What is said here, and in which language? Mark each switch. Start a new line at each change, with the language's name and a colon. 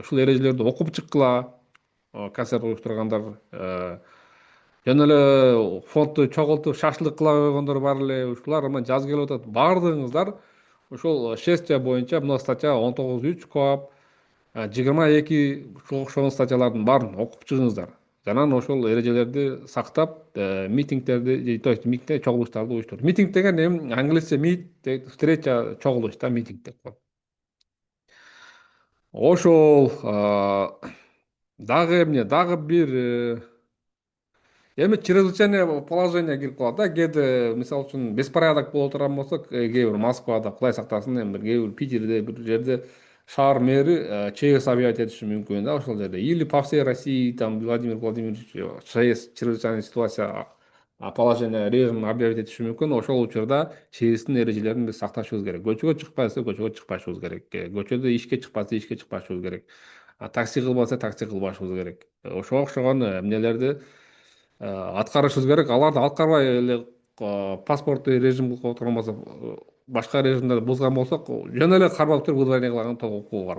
Kyrgyz: Ушул эрежелерди окуп чыккыла, концерт уюштургандар, жөн эле фондду чогултуп шашлык кыла койгондор бар эле. Ушулар эми жаз келип атат, баардыгыңыздар ушул шествия боюнча мына статья 19.3 КоАП 22 ушуга окшогон статьялардын баарын окуп чыгыңыздар. жана ошол эрежелерди сактап, митингдерди,
Russian: то есть
Kyrgyz: митингде чогулуштарды уюштурду. Митинг деген эми англисче meet, встреча, чогулуш да, митинг деп коет. Ошол дагы эмне, дагы бир эми чрезвычайное положение кирип калат да. Кээде мисалы үчүн беспорядок боло турган болсо, кээ бир Москвада, Кудай сактасын, эми кээ бир Питерде, бир жерде шаар мэри ЧС объявить этиши мүмкүн да, ошол жерде.
Russian: Или по всей России там Владимир Владимирович ЧС, чрезвычайная ситуация, положение, режим объявить
Kyrgyz: этиши мүмкүн. Ошол учурда ЧСтин эрежелерин биз сакташыбыз керек. Көчөгө чыкпайбызга көчөгө чыкпашыбыз керек. Көчөдө ишке чыкпаса ишке чыкпашыбыз керек. Такси кылбаса такси кылбашыбыз керек. Ошого окшогон эмнелерди аткарышыбыз керек. Аларды аткарбай эле паспортту режим кылып отурган болсок, башка режимдерди бузган болсок, жөн эле кармап туруп выдворение кылган укугу бар.